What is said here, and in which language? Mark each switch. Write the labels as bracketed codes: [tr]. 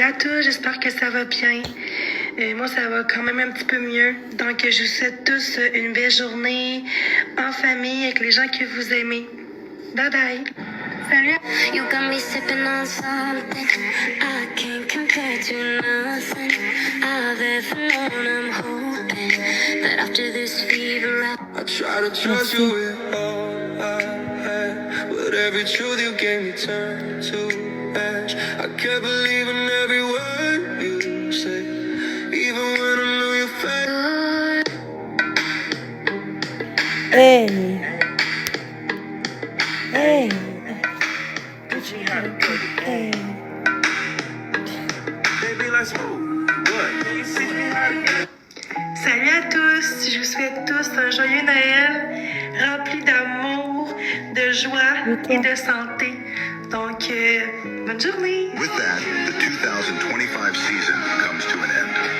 [fr] Salut à tous, j'espère que ça va bien. Moi, ça va quand même un petit peu mieux. Donc, je vous souhaite tous une belle journée en famille avec les gens que vous aimez. Bye bye. Salut. [en] You got me sipping on something I can't compare to nothing I've ever known. I'm hoping that after this fever I try to trust you with all I had, but every truth you gave me turned to ash. I can't believe in every word you say, even when I know you're fake. Hey. Hey. Hey. Baby, let's move. What? Can you teach me how to get? [fr] Salut à tous, je vous souhaite tous un joyeux Noël rempli d'amour, de joie et de santé. Donc, bonne journée. [en] With that, the 2025 season comes to an end.